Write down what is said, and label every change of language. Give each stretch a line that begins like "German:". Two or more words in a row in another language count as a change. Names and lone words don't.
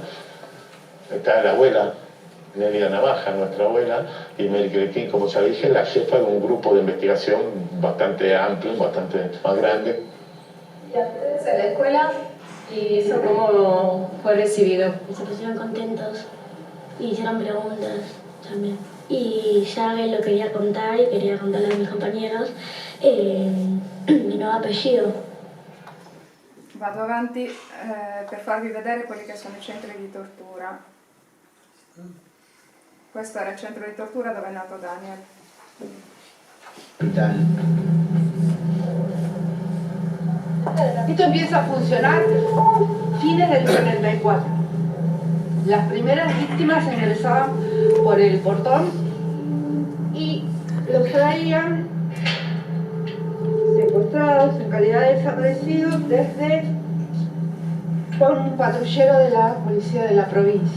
Spanish: Está la abuela, Nélida Navaja, nuestra abuela, y Mary Crequín, como ya dije, la jefa de un grupo de investigación bastante amplio, bastante más grande. ¿Y ustedes en la escuela? ¿Y eso cómo fue recibido? Se pusieron contentos y hicieron preguntas también. Y ya él lo quería contar y quería contarle a mis compañeros mi nuovo apellido.
Italian: Vado avanti per farvi vedere quelli che sono i centri di tortura. Questo era il centro di tortura dove è nato Daniel.
Spanish: Esto empieza a funcionar fines del 74. Las primeras víctimas ingresaban por el portón y los traían secuestrados en calidad de desaparecidos por un patrullero de la policía de la provincia.